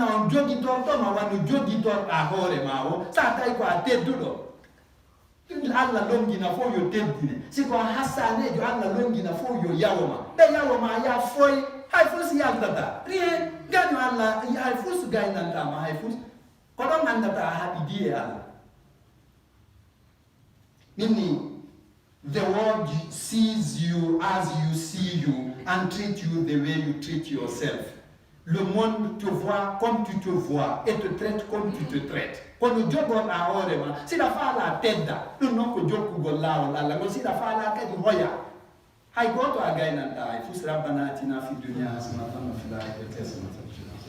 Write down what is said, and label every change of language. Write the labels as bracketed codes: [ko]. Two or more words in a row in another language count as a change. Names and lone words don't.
[ff] on jogitortoma wano jogitorɗa hoore ma o sa tawi ko a tedduɗo Allah longina fo yo teddine siko a hassanejo Allah longina fo yo yawoma ɓe yawoma ya foy hay fo si yaldata rien gaño Allah hay fo so gaynantama hay fo ko ɗon andata a haɗidi e Allah minni [en] the world sees you as you see you and treat you the way you treat yourself. [fr] Le monde te voit comme tu te vois et te traite comme tu te traites. [ff] Kono jogon a hoorema sida faala tedda ɗum noon ko jokkugol laawol Allah ngol sida faala kadi hoya hay goto a gaynanta hay fus [ar] ربنا آتنا في الدنيا حسنة وفي الآخرة حسنة